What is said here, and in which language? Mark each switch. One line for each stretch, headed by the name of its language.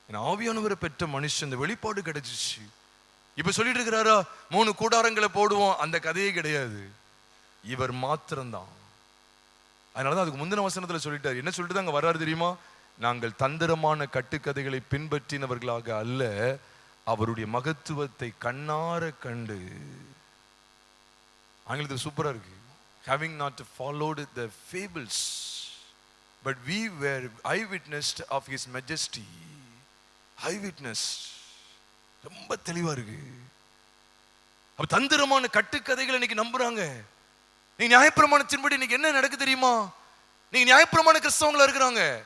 Tamil: ஆவியானவரை பெற்ற மனுஷன் இந்த வெளிப்பாடு கிடைச்சிச்சு. இப்ப சொல்லிட்டு இருக்கிறாரா 3 கூடாரங்களை போடுவோம், அந்த கதையே கிடையாது. இவர் மாத்திரம்தான். அதனாலதான் அதுக்கு முந்தின வசனத்துல சொல்லிட்டார். என்ன சொல்லிட்டு அங்க வர்றாரு தெரியுமா? நாங்கள் தந்திரமான கட்டுக்கதைகளை பின்பற்றினவர்களாக அல்ல, அவருடைய மகத்துவத்தை கண்ணார கண்டு. ஆங்கிலத்தில் சூப்பரா இருக்கு.
English: Having not followed the fables, but we were eyewitnessed of his majesty.
Tamil: Eyewitness ரொம்ப தெளிவா இருக்கு. அப்ப தந்திரமான கட்டுக்கதைகளை இன்னைக்கு நம்புறாங்க. நீங்க நியாயப்பிரமாணத்தின்படி இன்னைக்கு என்ன நடக்கு தெரியுமா? நீங்க நியாயப்பிரமாண கிறிஸ்தவங்களா இருக்கிறாங்க.